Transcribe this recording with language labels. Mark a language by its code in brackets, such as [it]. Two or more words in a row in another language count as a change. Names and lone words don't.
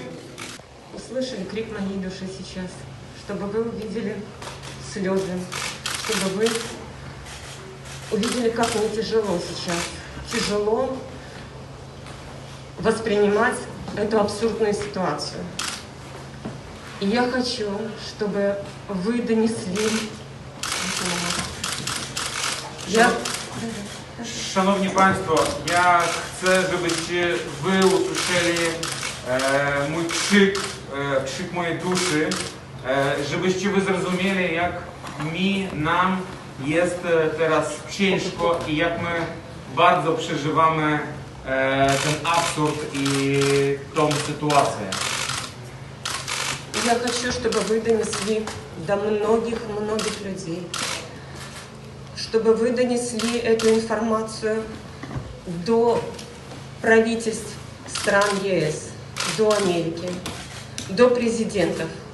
[ru] Услышали крик моей души сейчас, чтобы вы увидели слезы, чтобы вы увидели, как мне тяжело сейчас. Тяжело воспринимать эту абсурдную ситуацию. И я хочу, чтобы вы донесли. [pl] Szanowni Państwo, ja chcę, żebyście wy usłyszeli mój krzyk, krzyk mojej duszy, żebyście wy zrozumieli, jak nam jest teraz ciężko i jak my bardzo przeżywamy ten absurd i tą sytuację. [ru] Я хочу, чтобы вы донесли до многих людей, чтобы вы донесли эту информацию до правительств стран ЕС, до Америки, до президентов.